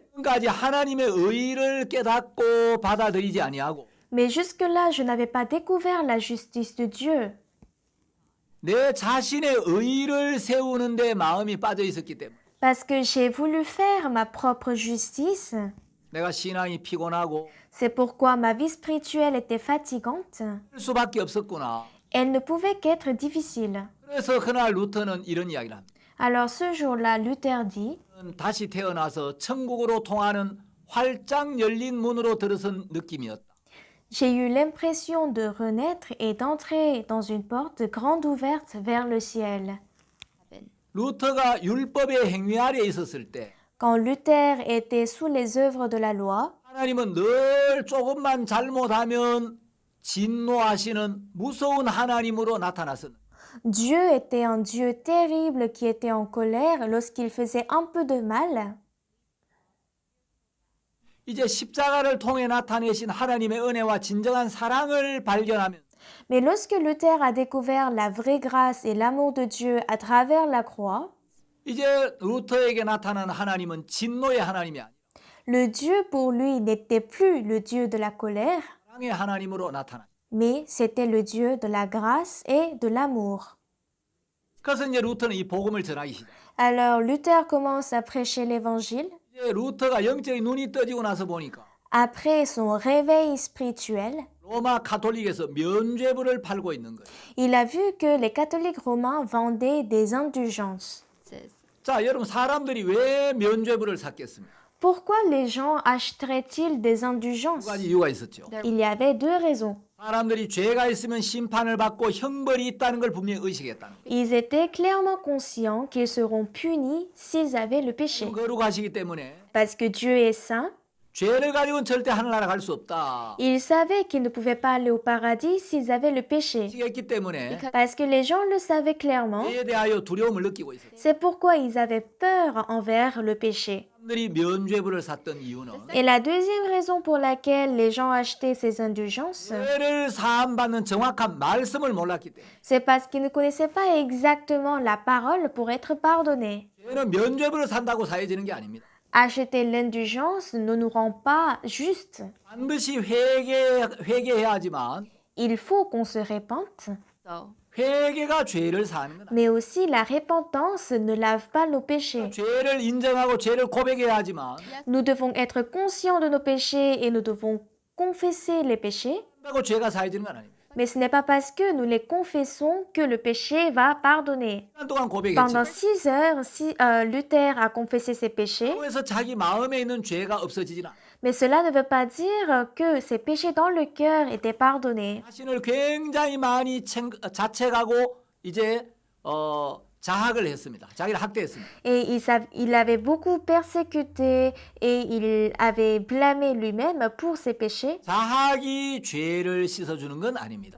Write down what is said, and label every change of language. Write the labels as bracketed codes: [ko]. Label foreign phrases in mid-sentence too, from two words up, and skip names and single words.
[ko] 지금까지 하나님의 의를 깨닫고 받아들이지 아니하고 [fr] mais jusque-là, je n'avais pas découvert la justice de Dieu, [ko] 내 자신의 의를 세우는데 마음이 빠져 있었기 때문에 [fr] parce que j'ai voulu faire ma propre justice. [ko] 내가 신앙이 피곤하고 [fr] C'est pourquoi ma vie spirituelle était fatigante. [ko] 할 수밖에 없었구나. [fr] Elle ne pouvait qu'être difficile. [ko] 그래서 그날 루터는 이런 이야기를 합니다. [fr] Alors ce jour-là, Luther dit, [ko] 다시 태어나서 천국으로 통하는 활짝 열린 문으로 들어선 느낌이었다. [fr] j'ai eu l'impression de renaître et d'entrer dans une porte grande ouverte vers le ciel. heaven. [ko] 루터가 율법의 행위 아래에 있었을 때 [fr] Quand Luther était sous les œuvres de la loi, [ko] 하나님은 늘 조금만 잘못하면 진노하시는 무서운 하나님으로 나타났었는데 [fr] Dieu était un Dieu terrible qui était en colère lorsqu'il faisait un peu de mal. [ko] 이제 십자가를 통해 나타내신 하나님의 은혜와 진정한 사랑을 발견하면 [fr] Mais lorsque Luther a découvert la vraie grâce et l'amour de Dieu à travers la croix, [ko] 이제 루터에게 나타난 하나님은 진노의 하나님이 아니라 [fr] le Dieu pour lui n'était plus le Dieu de la colère, [ko] 사랑의 하나님으로 나타나. [fr] mais c'était le Dieu de la grâce et de l'amour. [ko] 그래서 이제 루터는 이 복음을 전하기 시작. [fr] Alors Luther commence à prêcher l'évangile. [ko] 이제 루터가 영적인 눈이 떠지고 나서 보니까 [fr] Après son réveil spirituel, [ko] 로마 가톨릭에서 면죄부를 팔고 있는 거예요. [fr] il a vu que les catholiques romains vendaient des indulgences. Says, [ko] 자, 여러분 사람들이 왜 면죄부를 샀겠습니까? [fr] Pourquoi les gens achèteraient-ils des [ko] 두 [fr] indulgences? [ko] 가지 이유가 있었죠. [fr] Il y avait deux raisons. [ko] 사람들이 죄가 있으면 심판을 받고 형벌이 있다는 걸 분명히 의식했다는 거예요. [fr] Ils étaient clairement conscients qu'ils seront punis s'ils avaient le péché. [ko] 거룩하시기 때문에 [fr] Parce que Dieu est saint, [ko] 죄를 가지고는 절대 하늘나라 갈 수 없다. [fr] ils savaient qu'ils ne pouvaient pas aller au paradis s'ils avaient le péché. [ko] 의식했기 때문에 [fr] Parce que les gens le savaient clairement, [ko] 죄에 대하여 두려움을 느끼고 있어요. [fr] c'est pourquoi ils avaient peur envers le péché. [ko] 사람들이 면죄부를 샀던 이유는 [fr] Et la deuxième raison pour laquelle les gens achetaient ces indulgences, [ko] 죄를 사함받는 정확한 말씀을 몰랐기 때문에 [fr] c'est parce qu'ils ne connaissaient pas exactement la parole pour être pardonnés. [ko] 죄는 면죄부를 산다고 사해지는 게 아닙니다. [fr] Acheter l'indulgence ne nous rend pas justes. [ko] 반드시 회개해야 하지만 [fr] Il faut qu'on se répente, so, [ko] 회개가 죄를 사는 건 아니에요. [fr] mais aussi la repentance ne lave pas nos péchés. [ko] 죄를 인정하고 죄를 고백해야 하지만 [fr] Nous devons être conscients de nos péchés et nous devons confesser les péchés, [ko] 한다고 죄가 사해지는 건 아닙니다. [fr] mais ce n'est pas parce que nous les confessons que le péché va pardonner. [ko] 시간 동안 고백했지. [fr] Pendant 6 heures, Luther a confessé ses péchés, [ko] 그래서 자기 마음에 있는 죄가 없어지진 않아. [fr] mais cela ne veut pas dire que ses péchés dans le cœur étaient pardonnés. [ko] 자신을 굉장히 많이 자책하고 이제 자학을 했습니다. 자기를 학대했습니다. [fr] Et il avait beaucoup persécuté et il avait blâmé lui-même pour ses péchés, [ko] 자학이 죄를 씻어주는 건 아닙니다.